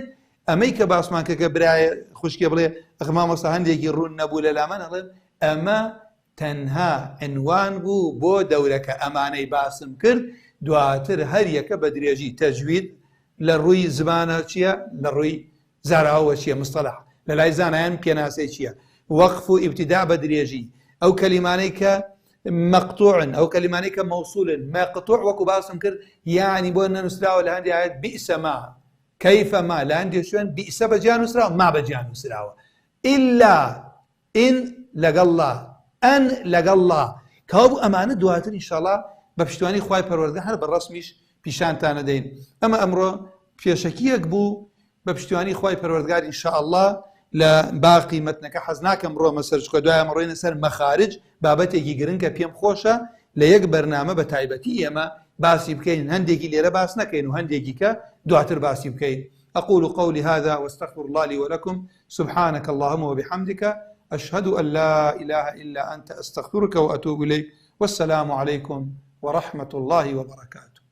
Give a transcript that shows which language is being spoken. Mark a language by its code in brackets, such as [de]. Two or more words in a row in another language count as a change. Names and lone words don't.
[ckb] ئەمەی کە باسمان کە برایە خوشکێ بڵێ ئەخمامۆستا هەندێکی ڕوون نەبوو لە لامان ئەڵێم ئەمە تەنها عنوان بوو بۆ دەورەکە ئەمانەی باسم کرد، دواتر هەر یەکە بە درێژی تەجوید لە ڕووی زمانە چییە؟ لە ڕووی زاراوە چییە؟ مستەلاح لە لای زانایان پێناسەی چییە؟ وەقف و ئیبتیدا بە درێژی، ئەو کەلیمانەی کە مەقتوعن، ئەو کەلیمانەی کە مەوسولن، مەقتوع وەکو باسم کرد یعنی بۆ نەنووسراوە لە هەندێک ئایەت [ar] بئس ما، کەیف ما، [ckb] لە هەندێک شوێن بئس بەجیان نووسراوە، ما بەجیان نووسراوە، ئیلا ئین لەگەڵ لا، ئەن لەگەڵ لا، کەوابوو ئەمانە دواتر ئینشاڵڵا بە پشتیوانی خوای پەروەردگار هەر بە ڕەسمیش پیشانتانە دەین. ئەمە ئەمڕۆ پێشەکیەک بوو بە پشتیوانی خوای پەروەردگار ئینشاءڵڵا لە باقی مەتنەکە حەز ناکەم ڕۆمە سەرچکە دوای ئەمڕۆینە سەر مەخارج، بابەتێکی گرنگە پێم خۆشە لە یەک بەرنامە بە تایبەتی ئێمە باسی بکەین، هەندێکی لێرە باس نەکەین و هەندێکی کە دواتر باسی بکەین. [ar] أقول قولي هذا واستغفر الله لي ولكم سبحانك اللهم وبحمدك أشهد أن لا إله إلا أنت أستغفرك وأتوب إليك والسلام عليكم ورحمة الله وبركاته.